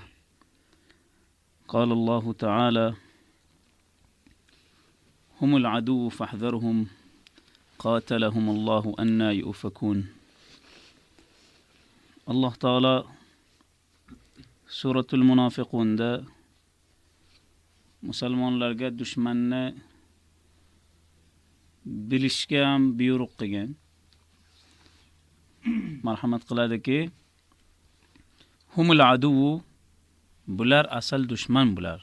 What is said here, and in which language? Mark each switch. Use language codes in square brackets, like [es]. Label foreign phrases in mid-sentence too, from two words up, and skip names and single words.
[ar] قال الله تعالى: هم العدو فاحذرهم قاتلهم الله أنى يؤفكون. الله تعالى سورة المنافقون [uz] دا musulmonlarga dushmanni bilishga ham buyruq qilgan. Marhamat qiladiki, [ar] هم العدو, [uz] bular asal dushman bular.